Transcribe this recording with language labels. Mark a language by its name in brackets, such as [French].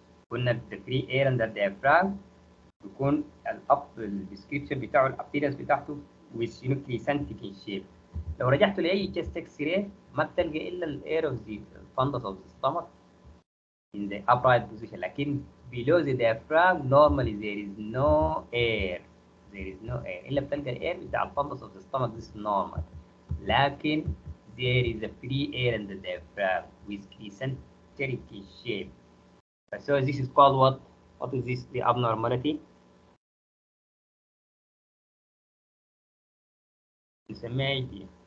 [English] قلنا the free air under diaphragm [Arabic] بيكون الديسكريبشن بتاعه الابيرنس بتاعته [English] with شنو crescentic in shape. [Arabic] لو رجعت لاي [English] chest X-ray ما بتلقى الا الاير of the fundus of the stomach in the upright position. لكن below the diaphragm normally there is no air. الا بتلقى الاير بتاع الفندس of the stomach. this is normal. لكن there is a free air in the diaphragm with crescentic shape. So this is called what? What is this? The abnormality. [Arabic] نسميها ايه دي؟